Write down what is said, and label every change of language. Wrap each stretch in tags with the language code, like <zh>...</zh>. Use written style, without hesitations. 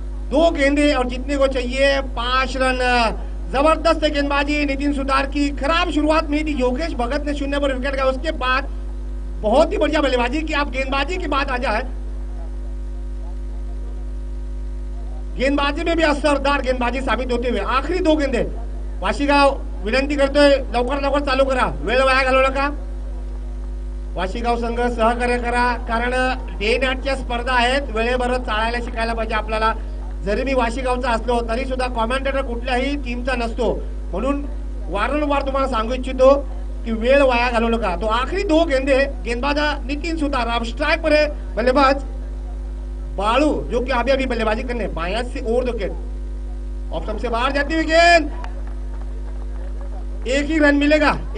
<hi>2 गेंदे और जीतने को चाहिए 5 रन. जबरदस्त गेंदबाजी नितिन सुतार की. खराब शुरुआत में थी. योगेश भगत ने 0 पर विकेट गया. उसके बाद बहुत ही बढ़िया बल्लेबाजी की. आप गेंदबाजी की बात आ जाए, गेंदबाजी में भी असरदार गेंदबाजी साबित होते हुए आखिरी 2 गेंदे.</hi> <mr>वाशीगाव विनंती करतोय लवकर चालू करा, वेळ वाया घालवू नका. वाशीगाव संघ सहकार्य करा, कारण डे नाईटच्या स्पर्धा आहेत. वेळेवर चालायला शिकायला पाहिजे आपल्याला. जरी मी वाशीगावचा असलो तरी सुद्धा कॉमेंटेटर कुठल्याही टीमचा नसतो, म्हणून वारंवार तुम्हाला सांगू इच्छितो की वेळ वाया घालवू नका.</mr> <hi>तो आखिरी 2 गेंदे. गेंदबाज नितिन सुतार. अब स्ट्राइक पर है बल्लेबाज बालू, जो कि अभी बल्लेबाजी करने. बाया से ओवर विकेट. ऑप्शन से बाहर जाती हुई गेंद. 1 ही रन मिलेगा.</hi>